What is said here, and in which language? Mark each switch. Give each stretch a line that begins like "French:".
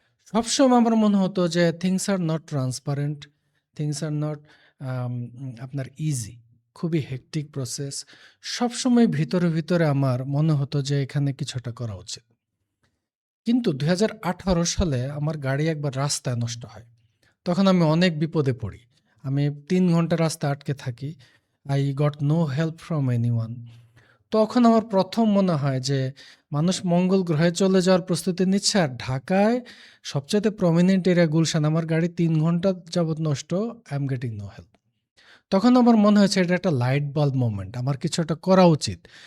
Bangla: সবসময় আমার মনে হতো যে
English: Things are not transparent, things are not আপনার easy.
Bangla: খুবই হেক্টিক প্রসেস। সবসময় ভিতরে, ভিতরে আমার মনে হতো যে এখানে কিছু একটা করা উচিত। কিন্তু ২০১৮ সালে আমার গাড়ি একবার রাস্তায় নষ্ট হয়। তখন আমি অনেক বিপদে পড়ি। আমি ৩ ঘন্টা রাস্তায় আটকে থাকি।
English: I got no help from anyone.
Bangla: তখন আমার ১ম মনে হয় যে মানুষ মঙ্গল গ্রহে চলে যাওয়ার প্রস্তুতি নিচ্ছে আর ঢাকায় সবচাইতে প্রমিনেন্ট এরিয়া গুলশান, আমার গাড়ি ৩ ঘন্টা যাবৎ নষ্ট,
English: I am getting no help.
Bangla: তখন আমার মনে হয়েছে এটা একটা লাইট বাল্ব মোমেন্ট। আমার কিছু একটা করা উচিত।